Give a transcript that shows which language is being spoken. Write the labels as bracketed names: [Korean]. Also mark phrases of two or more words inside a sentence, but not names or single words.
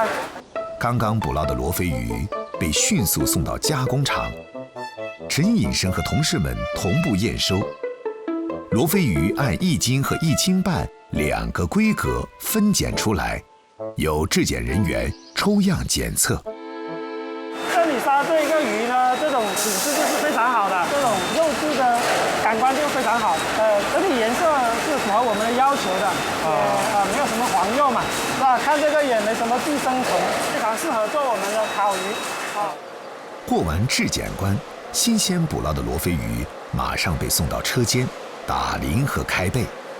[Chinese] 剛剛捕撈的羅非魚被迅速送到加工廠，陳隱生和同事們同步驗收。羅非魚按1斤和1斤半2個規格分揀出來，由質檢人員抽樣檢測。品质就是非常好的，这种肉质的感官就非常好。整体颜色是符合我们的要求的，没有什么黄釉嘛，是吧？看这个也没什么寄生虫，非常适合做我们的烤鱼啊。过完质检关，新鲜捕捞的罗非鱼马上被送到车间打鳞和开背。